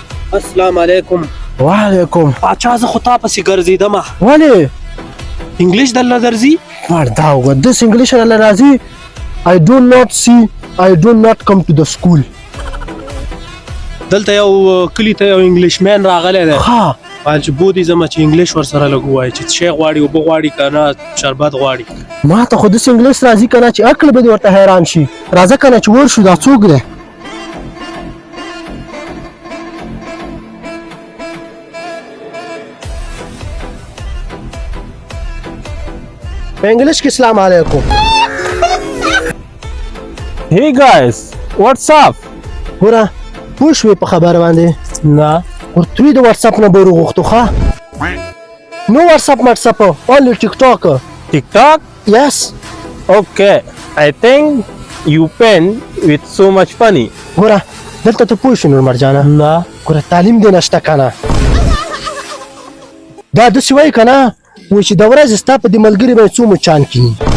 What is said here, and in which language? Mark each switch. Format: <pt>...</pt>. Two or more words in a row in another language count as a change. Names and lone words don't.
<ar>السلام علیکم. وعلیکم.</ar> <ps>باچا زه خو تا پسې ګرځېدمه. ولې؟ انګلیش درله درځي؟ دا وګوره داسې انګلیش راله راځي.</ps> <en>I do not see, I do not come to the school.</en> <ps>دلته یو کلي ته یو انګلیشمین راغلی دی. ها چې بودی زما چې انګلیش ورسره لږ ووایي چې شی غواړي اوبه غواړي که نه شربت غواړي. ما ته خو داسې انګلیش راځي که نه چې عقل به دې ورته حیران شي. راځه که نه چې ورشو دا څوک دی؟ په انګلیش کې</ps> <ar>سلام علیکم.</ar> <en>Hey guys, what's up?</en> <ps>ګوره پوه شوې په خبره باندې؟ نه. ورته د واتساپ نمبر وغوښتو ښه؟ نو واتساپ only TikTok.</ps> <en>TikTok? Yes. Okay. I think you pen with so much funny.</en> <ps>ګوره دلته ته پوه شو نور مرجانه؟ نه. ګوره تعلیم دې نشته که نه؟ دا داسې وایي که نه وایي چې د ورځې ستا په دې ملګري باندې څو مچان کیني.</ps>